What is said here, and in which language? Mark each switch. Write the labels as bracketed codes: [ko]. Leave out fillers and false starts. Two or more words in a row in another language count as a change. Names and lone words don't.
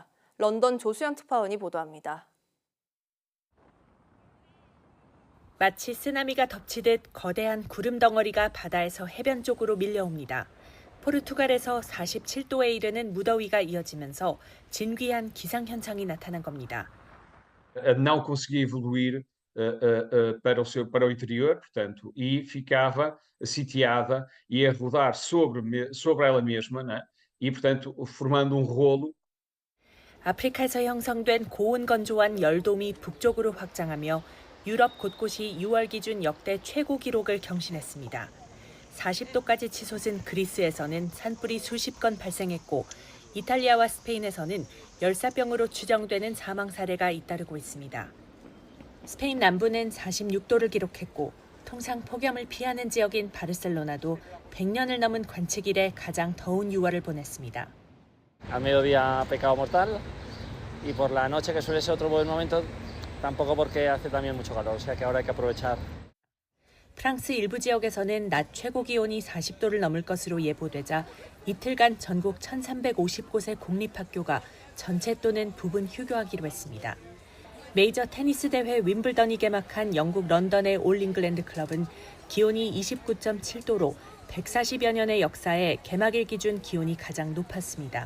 [ko] 런던 조수연 특파원이 보도합니다. 마치 쓰나미가 덮치듯 거대한 구름 덩어리가 바다에서 해변 쪽으로 밀려옵니다. 포르투갈에서 47도에 이르는 무더위가 이어지면서 진귀한 기상현상이 나타난 겁니다. [pt] Não conseguia evoluir para o interior, portanto, e ficava sitiada e a rodar sobre ela mesma, né? E, portanto, formando rolo. [ko] 아프리카에서 형성된 고온 건조한 열돔이 북쪽으로 확장하며 유럽 곳곳이 6월 기준 역대 최고 기록을 경신했습니다. 40도까지 치솟은 그리스에서는 산불이 수십 건 발생했고 이탈리아와 스페인에서는 열사병으로 추정되는 사망 사례가 잇따르고 있습니다. 스페인 남부는 46도를 기록했고 통상 폭염을 피하는 지역인 바르셀로나도 100년을 넘은 관측 이래 가장 더운 6월을 보냈습니다. [es] Al mediodía pecado mortal y por la noche que suele ser otro buen momento tampoco porque hace también mucho calor, o sea que ahora hay que aprovechar. [ko] 프랑스 일부 지역에서는 낮 최고 기온이 40도를 넘을 것으로 예보되자 이틀간 전국 1,350곳의 공립학교가 전체 또는 부분 휴교하기로 했습니다. 메이저 테니스 대회 윈블던이 개막한 영국 런던의 올 잉글랜드 클럽은 기온이 29.7도로 140여 년의 역사에 개막일 기준 기온이 가장 높았습니다.